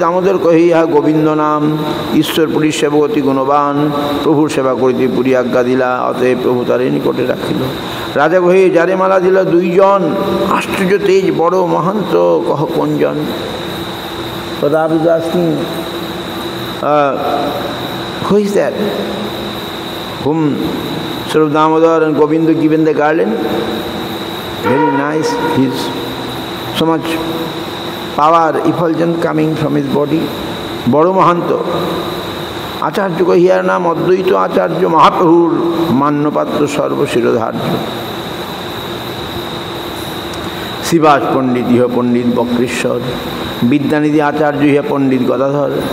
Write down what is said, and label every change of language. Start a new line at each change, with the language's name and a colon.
Bangla: দামোদর কহে ইহা গোবিন্দ নাম, ঈশ্বর পুরীর সেবক অতি গুণবান, প্রভুর সেবা করিতে পুরী আজ্ঞা দিলা, অতএব প্রভু তারে নিকটে রাখিল। রাজা কহে যারে মালা দিল দুইজন, আশ্চর্য তেজ বড় মহান্ত, কহ কোনজন।
English: Pratap is asking, who is that whom Swarup Damodar and Govinda given the garland? Very nice, he is so much power, effulgence coming from his body.
Bangla: বড় মহান্ত। আচার্য কহিয়ার নাম অদ্বৈত আচার্য, মহাপ্রভুর মান্যপাত্র সর্বশিরোধার্য। শিবাস পণ্ডিত ইহ পণ্ডিত বক্রেশ্বর, বিদ্যানিধি আচার্য ইহ পণ্ডিত গদাধর।